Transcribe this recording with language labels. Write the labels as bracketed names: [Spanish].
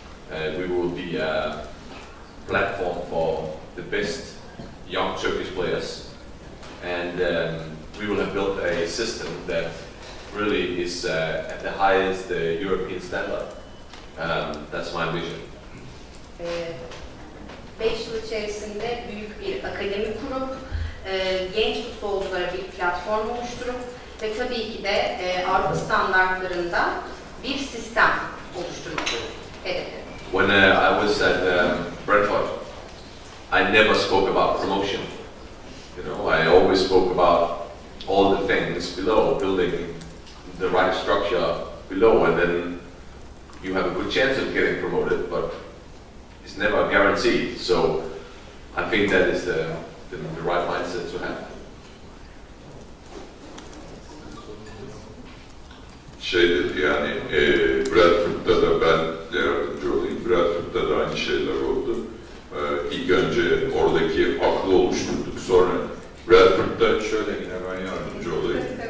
[English] We will be a platform for the best young Turkish players, and we will have built a system that really is at the highest European standard. That's my vision. [Turkish] 5 yıl içerisinde büyük bir akademi kurup, genç futbolculara bir platform oluşturup ve tabii ki de Avrupa standartlarında bir sistem oluşturmak hedefi. [English] When I was at Brentford, I never spoke about promotion. You know, I always spoke about all the things below, building the right structure below, and then you have a good chance of getting promoted, but it's never guaranteed. So I think that is the right mindset to have. [Turkish] Şey dedi yani Bradford'da da ben yardımcı olayım. Bradford'da da aynı şeyler oldu. İlk önce oradaki aklı oluşturduk. Sonra Bradford'da şöyle yine ben yardımcı olayım.